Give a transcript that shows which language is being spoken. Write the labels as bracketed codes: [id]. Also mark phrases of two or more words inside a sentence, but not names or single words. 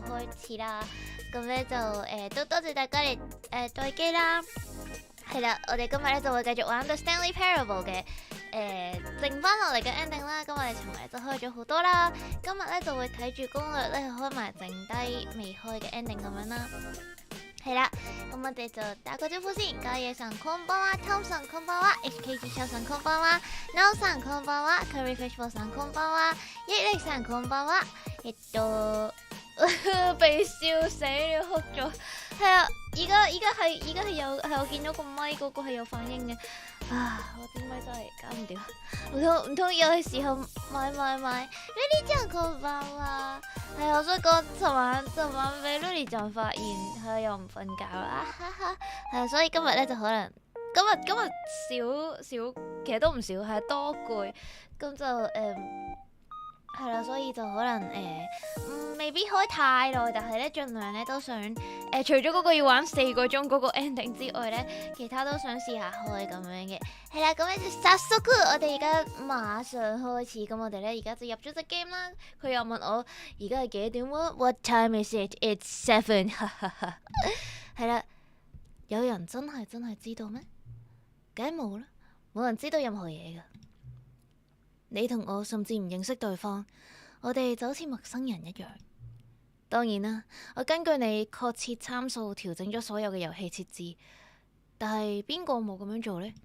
[yue] 開始啦，咁咧就都多謝大家嚟待機啦，係啦，我哋今日咧就會繼續玩到 Stanley Parable 嘅剩翻落嚟嘅 ending 啦，咁我哋尋日就開咗好多啦，今日咧就會睇住攻略咧開埋剩低未開嘅 ending 咁樣啦。係啦，咁我哋就打個招呼先。 [ja] ガイエさんこんばんは、トムさんこんばんは、HKG シャさんこんばんは、ナオさんこんばんは、カリーフィッシュボーさんこんばんは、イレイさんこんばんは。 [yue] 被笑死了，哭咗。係啊，而家係有係我見到個咪嗰個係有反應嘅。啊，我啲咪真係搞唔掂。唔通又係時候買？Lily 醬こんばんは。係啊，我想講尋晚俾 Lily 醬發現佢又唔瞓覺啦，哈哈。係啊，所以今日咧就可能今日少，其實都唔少，係多攰。咁就係啦，所以就可能未必開太耐，但係咧盡量咧都想除咗嗰個要玩4個鐘嗰個 ending 之外咧，其他都想試下開咁樣嘅。係啦，咁咧就早速，我哋而家馬上開始。咁我哋咧而家就入咗隻 game 啦。佢又問我而家係幾點喎 ？ [en] What time is it? It's 7。 [yue] 係啦，有人真係知道咩？梗係冇啦，冇人知道任何嘢噶。你同我甚至唔認識對方，我哋就好似陌生人一樣。當然啦，我根據你確切參數調整咗所有嘅遊戲設置，但係邊個冇咁樣做呢？